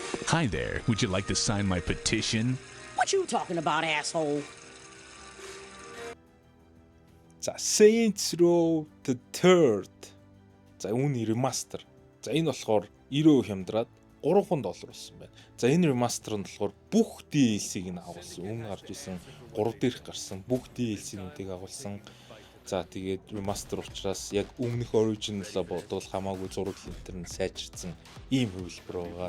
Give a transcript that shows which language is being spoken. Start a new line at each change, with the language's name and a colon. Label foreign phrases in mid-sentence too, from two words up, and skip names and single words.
English: Hi there, would you like to sign my petition? What you talking about, asshole?
Mongolian: За Saints Row the Third. За үүний ремастер. За энэ болохоор 90% хямдраад $300 болсон байна. За энэ ремастер нь болохоор бүх DLC-г нь агуулсан. Өмнө гарч исэн 3 дээрх гарсан бүх DLC-нүүдийг агуулсан. За тэгээд ремастер учраас яг өмнөх original-а бодвол хамаагүй зураг линтер нь сайжирсан ийм хувилбар байгаа.